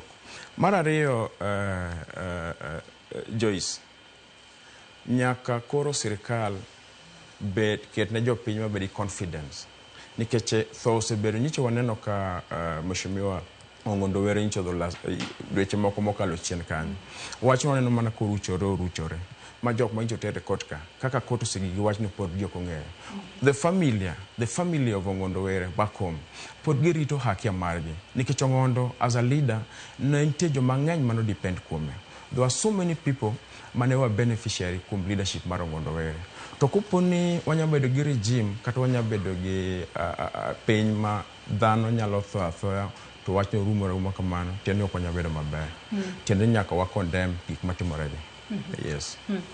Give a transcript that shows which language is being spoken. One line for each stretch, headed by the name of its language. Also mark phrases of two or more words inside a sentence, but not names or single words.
Luo (Kenya and Tanzania): Mar ariyo, Joyce, nyaka koro sirikal ket ne jopiny mabedi confidence, nikech tho osebedo nyicho waneno ka Mheshimiwa Ong'ondo Were nyicho dweche moko mokalo chien kanyo. Wach waneno mana koruchore ma jok ma nyicho tere kot ka kaka kot osegigi wach ni pod jok ong'eyo.
English: The family of Ong'ondo Were back home
Luo (Kenya and Tanzania): pod girito hakia margi, nikech Ong'ondo
English: as a leader
Luo (Kenya and Tanzania): ne nitie joma ng'eny mano depend kuome.
English: There are so many people mane were beneficiary kuom leadership mar Ong'ondo Were.
Luo (Kenya and Tanzania): To kuponi wanyabedo gi regime kata wanyabedo gi piny ma dhano nyalo tho athoya to wachno rumore kamano, tiende ok wanyabedo maber. Tiende nyaka wa condemn gik matimoregi.